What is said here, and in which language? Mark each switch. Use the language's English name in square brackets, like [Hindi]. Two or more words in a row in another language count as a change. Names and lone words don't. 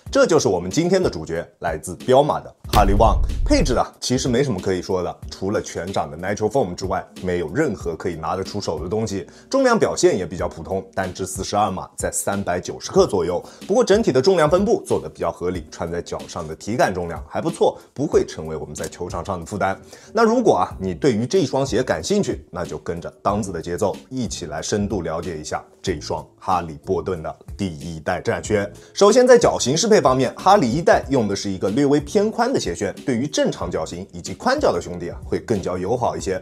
[Chinese] 這就是我們今天的主角，來自彪馬的哈利旺。配置啊，其實沒什麼可以說的，除了全掌的 Nitro Foam 之外，没有任何可以拿得出手的東西。重量表现也比较普通，单支42碼，在390克左右。不過整體的重量分布做得比較合理，穿在腳上的體感重量還不錯，不會成為我們在球場上的負擔。那如果啊你對於這雙鞋感興趣，那就跟着當子的節奏，一起來深度了解一下這雙哈利波頓的第一代戰靴。首先在腳型適配方面，哈利一代用的是一個略微偏寬的鞋楦，對於正常腳型以及寬腳的兄弟啊會更加友好一些。